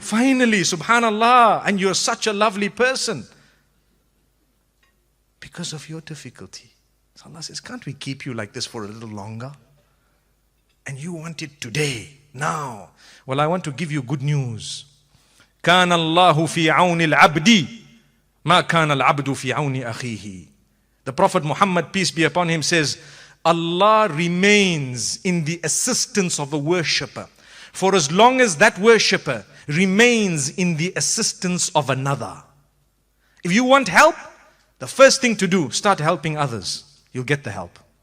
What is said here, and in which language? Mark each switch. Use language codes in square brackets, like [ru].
[en] Finally, subhanallah. And you're such a lovely person. Because of your difficulty. So Allah says, can't we keep you like this for a little longer? And you want it today. Now, well, I want to give you good news. [ar] كان الله في عون العبد ما كان العبد في عون أخيه. [en] The Prophet Muhammad, peace be upon him, says, Allah remains in the assistance of the worshipper for as long as that worshipper remains in the assistance of another. If you want help, the first thing to do, start helping others. You'll get the help.